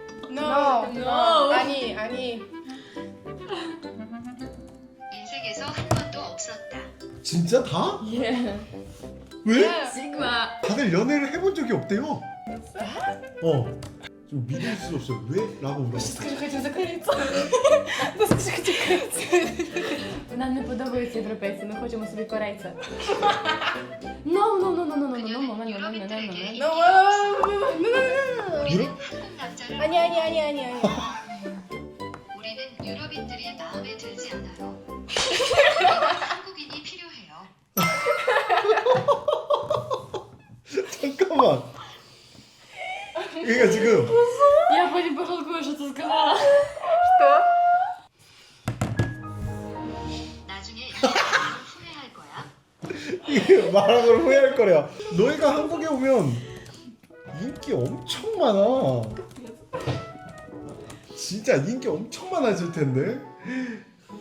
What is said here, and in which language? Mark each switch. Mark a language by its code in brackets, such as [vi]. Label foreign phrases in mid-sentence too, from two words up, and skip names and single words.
[ko] No. 아니. 인생에서 한 번도 없었다. 진짜 다? Yeah. 왜? Sigma. 다들 연애를 해본 적이 없대요. 좀 믿을 수 없어요. 왜? 라고 물어봤어요. [ru] Скажи, хотим закрыться. Ну скажи, хотим закрыться. [uk] Нам не подобаються європейці, ми хочемо собі корейця. [ko] No. 유럽인들에게 No. 우리는 한국 남자를 아니. 우리는 유럽인들이 마음에 들지 않아요. 우리는 한국인이 필요해요. 잠깐만. 그러니까 지금 [uk] Я потім пожалкую, що ти сказала. [ko] 나중에 이 말을 후회할 거야. 이게 말한 걸 후회할 거래요. 너희가 한국에 오면 인기 엄청 많아. 진짜 인기 엄청 많아질 텐데.